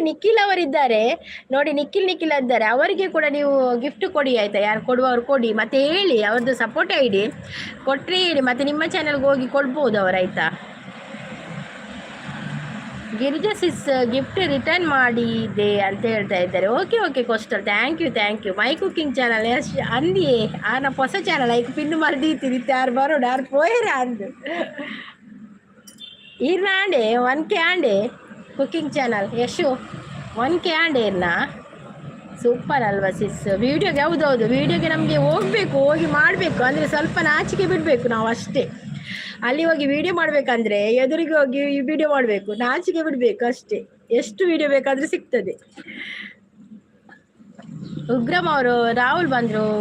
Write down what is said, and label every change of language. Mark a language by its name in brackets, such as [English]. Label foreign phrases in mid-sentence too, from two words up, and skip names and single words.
[Kannada] ನಿಖಿಲ್ ಅವರಿದ್ದಾರೆ ನೋಡಿ, ನಿಖಿಲ್ ಇದ್ದಾರೆ. ಅವರಿಗೆ ಕೂಡ ನೀವು ಗಿಫ್ಟ್ ಕೊಡಿ ಆಯಿತಾ. ಯಾರು ಕೊಡುವವರು ಕೊಡಿ, ಮತ್ತು ಹೇಳಿ ಅವ್ರದ್ದು [English] support ID [Kannada] ಕೊಟ್ಟರೆ ಹೇಳಿ, ಮತ್ತು ನಿಮ್ಮ ಚಾನಲ್ಗೆ ಹೋಗಿ ಕೊಡ್ಬೋದು ಅವರು ಆಯಿತಾ. ಗಿರಿಜಾ ಸಿಸ್ [English] gift return [Kannada] ಮಾಡಿದೆ ಅಂತ ಹೇಳ್ತಾ ಇದ್ದಾರೆ. [English] okay Coastal, thank you. my cooking channel [Tulu] ಅಂದಿಯೇ ಆನ ಹೊಸ ಚಾನಲ್ ಐಕ್ ಪಿನ್ನು ಮರ್ದೀತಿ ಯಾರು ಬರೋಡು ಯಾರು ಪೋಯರ ಅಂದು ಇರ್ನಾಂಡೆ 1K ಆಂಡೆ [English] cooking channel [Tulu] ಯಶು 1K ಆಂಡೆ ಇರ್ನಾ. [Kannada] ಸೂಪರ್ ಅಲ್ವಾ ಸಿಸ್? ವೀಡಿಯೋಗೆ ಹೌದೌದು, ವೀಡಿಯೋಗೆ ನಮಗೆ ಹೋಗಿ ಮಾಡಬೇಕು ಅಂದರೆ ಸ್ವಲ್ಪ ನಾಚಿಕೆ ಬಿಡಬೇಕು ನಾವು ಅಷ್ಟೇ. ಅಲ್ಲಿ ಹೋಗಿ ವಿಡಿಯೋ ಮಾಡ್ಬೇಕಂದ್ರೆ ಎದುರಿಗೆ ಹೋಗಿ ವಿಡಿಯೋ ಮಾಡಬೇಕು, ನಾಚಿಕೆ ಬಿಡ್ಬೇಕು ಅಷ್ಟೇ. ಎಷ್ಟು ವಿಡಿಯೋ ಬೇಕಾದ್ರೂ ಸಿಗ್ತದೆ. ಉಗ್ರಮ್ ಅವರು ರಾಹುಲ್ ಬಂದ್ರು.